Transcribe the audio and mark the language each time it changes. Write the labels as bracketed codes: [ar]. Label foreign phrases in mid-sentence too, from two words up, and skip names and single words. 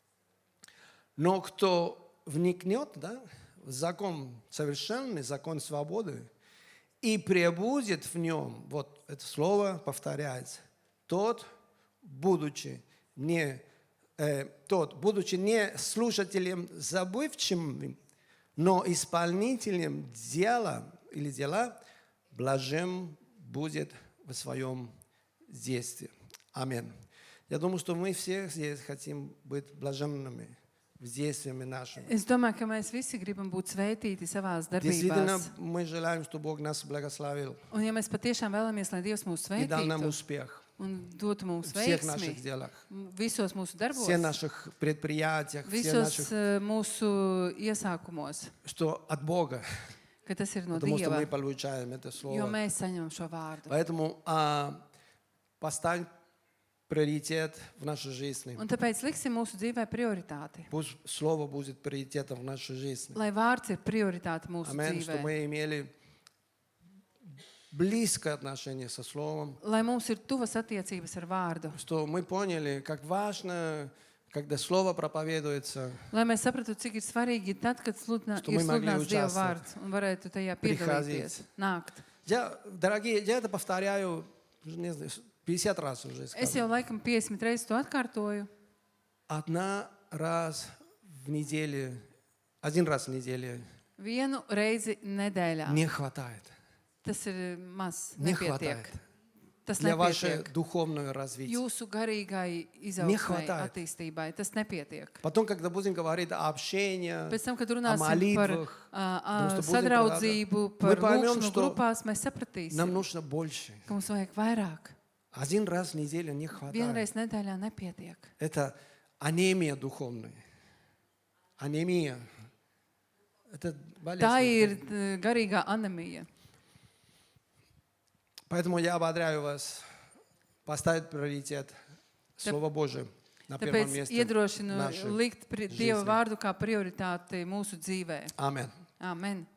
[ru] Но кто вникнет, да, в закон совершенный, закон свободы, и пребудет в нем, вот это слово повторяется, тот, будучи не слушателем забывчивым, но исполнителем дела, блажен будет в своем действии. Аминь. Я думаю, что мы все здесь хотим быть блаженными в действиями нашими. [lv] Es domāju, ka mēs visi gribam būt svētīti savās [ru] Действительно, [lv] darbībās. [ru] мы желаем, чтобы Бог нас благословил [lv] Un ja mēs patiešām vēlamies, lai Dievs mūs [ru] и дал нам [lv] svētītu [ru] успех [lv] un dotu mums [ru] в всех наших [lv] veiksmi [ru] делах, [lv] visos mūsu darbos, [ru] всех наших предприятиях, всех [lv] visos [ru] наших, [lv] mūsu iesākumos, [ru] что от Бога. [lv] ka ka tas ir no [ru] потому что [lv] Dieva, [ru] мы получаем это [lv] jo [ru] слово. [lv] mēs saņemam šo vārdu. [ru] Поэтому поставь приоритет в нашей жизни. [lv] Un tāpēc liksim mūsu dzīvē prioritāti. [ru] Пусть слово будет приоритетом в нашей жизни. [lv] Lai vārds ir prioritāte mūsu [ru] Аминь, что [lv] dzīvē. [ru] мы имели близкое отношение со словом, [lv] Lai mums ir tuvas attiecības ar vārdu. [ru] что мы поняли, как важно, когда слово проповедуется, [lv] Lai mēs saprastu, cik ir svarīgi tad, kad [ru] Что [lv] ir [ru] мы могли [lv] sludināts Dieva [ru] участвовать. [lv] vārds un varētu tajā [ru] Приходить. [lv] piedalīties, nākt. [ru] Дорогие, я это повторяю, не знаю, 50 раз уже [lv] Es [ru] сказал. [lv] jau laikam 50 reizes to atkārtoju. [ru] Один раз в неделю [lv] Vienu reizi nedēļā. [ru] не хватает. [lv] Tas ir maz, [ru] Не [lv] nepietiek. [ru] хватает. [lv] Tas [ru] Для вашего [lv] nepietiek. [ru] духовного развития. [lv] Jūsu garīgai [ru] Не [lv] izaugsmai, [ru] хватает. [lv] attīstībai, tas nepietiek. [ru] Потом, когда будем говорить о общении, [lv] Pēc tam, kad [ru] о [lv] runāsim par [ru] молитвах, потому что будем [lv] sadraudzību, [ru] мы [lv] par [ru] поймем, [lv] lūkšanu [ru] что [lv] grupās, mēs sapratīsim, [ru] нам нужно больше. [lv] ka mums vajag vairāk. [ru] Один раз в неделю не хватает. [lv] Vienreiz nedēļā nepietiek. [ru] Это анемия духовная. Анемия. Это болезнь. [lv] Tā ir garīgā anemija. [ru] Поэтому я ободряю вас поставить приоритет Слово Божие на первом [lv] Tāpēc [ru] месте. [lv] iedrošinu [ru] нашей [lv] likt Dieva [ru] жизни. [lv] vārdu kā prioritāti mūsu dzīvē. [ru] Аминь. [lv] Amen.